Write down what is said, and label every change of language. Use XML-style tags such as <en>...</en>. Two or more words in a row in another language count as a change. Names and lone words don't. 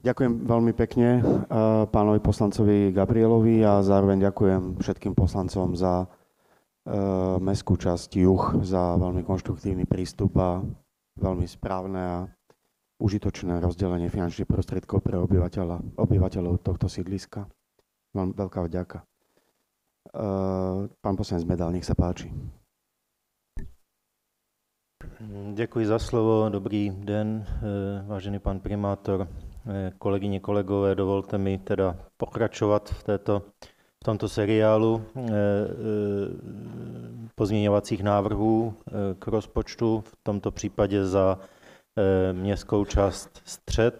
<sk>Ďakujem veľmi pekne pánovi poslancovi Gabrielovi a zároveň ďakujem všetkým poslancom za mestskú časť Juh, za veľmi konštruktívny prístup a veľmi správne a užitočné rozdelenie finančných prostriedkov pre obyvateľov tohto sídliska. Veľmi veľká vďaka. Pán poslanec Medal, nech sa páči.</sk> <cs>Děkuji za slovo, dobrý den, vážený pan primátor, kolegyně, kolegové, dovolte mi teda pokračovat v tomto seriálu pozměňovacích návrhů k rozpočtu, v tomto případě za městskou část Střed.</cs>